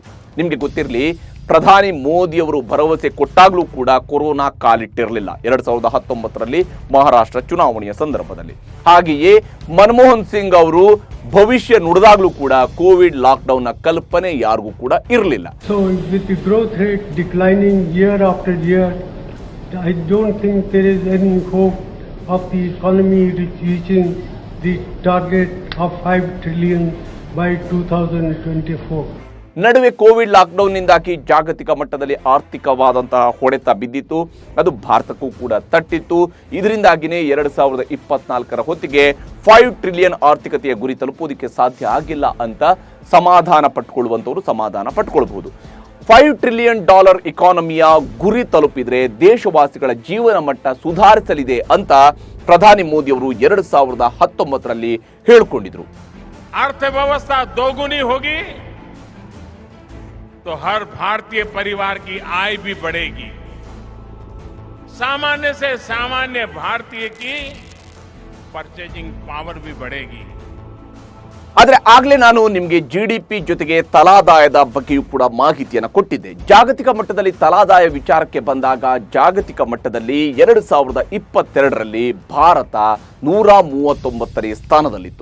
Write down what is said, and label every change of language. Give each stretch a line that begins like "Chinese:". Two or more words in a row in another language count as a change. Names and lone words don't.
Kannada: ನಿಮಗೆ ಗೊತ್ತಿರಲಿ, ಪ್ರಧಾನಿ ಮೋದಿಯವರು ಭರವಸೆ ಕೊಟ್ಟಾಗ್ಲೂ ಕೂಡ ಕೊರೋನಾ ಕಾಲಿಟ್ಟಿರಲಿಲ್ಲ 2019ರಲ್ಲಿ ಮಹಾರಾಷ್ಟ್ರ ಚುನಾವಣೆಯ ಸಂದರ್ಭದಲ್ಲಿ. ಹಾಗೆಯೇ ಮನಮೋಹನ್ ಸಿಂಗ್ ಅವರು ಭವಿಷ್ಯ ನುಡಿದಾಗ್ಲೂ ಕೂಡ ಕೋವಿಡ್ ಲಾಕ್ಡೌನ್ ನ ಕಲ್ಪನೆ ಯಾರಿಗೂ ಕೂಡ ಇರಲಿಲ್ಲ.
English: So with the growth rate declining year after year, I don't think there is any hope of the economy reaching the target of $5 trillion by 2024.
Kannada: ನಡುವೆ ಕೋವಿಡ್ ಲಾಕ್ಡೌನ್ನಿಂದಾಗಿ ಜಾಗತಿಕ ಮಟ್ಟದಲ್ಲಿ ಆರ್ಥಿಕವಾದಂತಹ ಹೊಡೆತ ಬಿದ್ದಿತ್ತು, ಅದು ಭಾರತಕ್ಕೂ ಕೂಡ ತಟ್ಟಿತ್ತು. ಇದರಿಂದಾಗಿನೇ 2024ರ ಹೊತ್ತಿಗೆ $5 ಟ್ರಿಲಿಯನ್ ಆರ್ಥಿಕತೆಯ ಗುರಿ ತಲುಪುವುದಕ್ಕೆ ಸಾಧ್ಯ ಆಗಿಲ್ಲ ಅಂತ ಸಮಾಧಾನ ಪಟ್ಕೊಳ್ಳುವಂಥವ್ರು ಸಮಾಧಾನ ಪಟ್ಕೊಳ್ಬಹುದು. $5 ಟ್ರಿಲಿಯನ್ ಇಕಾನಮಿಯ ಗುರಿ ತಲುಪಿದ್ರೆ ದೇಶವಾಸಿಗಳ ಜೀವನ ಮಟ್ಟ ಸುಧಾರಿಸಲಿದೆ ಅಂತ ಪ್ರಧಾನಿ ಮೋದಿ ಅವರು 2019ರಲ್ಲಿ ಹೇಳಿಕೊಂಡಿದ್ರು.
Hindi: अर्थव्यवस्था दोगुनी होगी तो हर भारतीय परिवार की आय भी बढ़ेगी, सामान्य से सामान्य भारतीय की
English: purchasing power
Hindi: भी बढ़ेगी।
Kannada: ಆದರೆ ಆಗಲೇ ನಾನು ನಿಮಗೆ GDP ಜೊತೆಗೆ ತಲಾದಾಯದ ಬಗ್ಗೆಯೂ ಕೂಡ ಮಾಹಿತಿಯನ್ನು ಕೊಟ್ಟಿದ್ದೆ. ಜಾಗತಿಕ ಮಟ್ಟದಲ್ಲಿ ತಲಾದಾಯ ವಿಚಾರಕ್ಕೆ ಬಂದಾಗ ಜಾಗತಿಕ ಮಟ್ಟದಲ್ಲಿ 2022ರಲ್ಲಿ ಭಾರತ 139ನೇ ಸ್ಥಾನದಲ್ಲಿತ್ತು.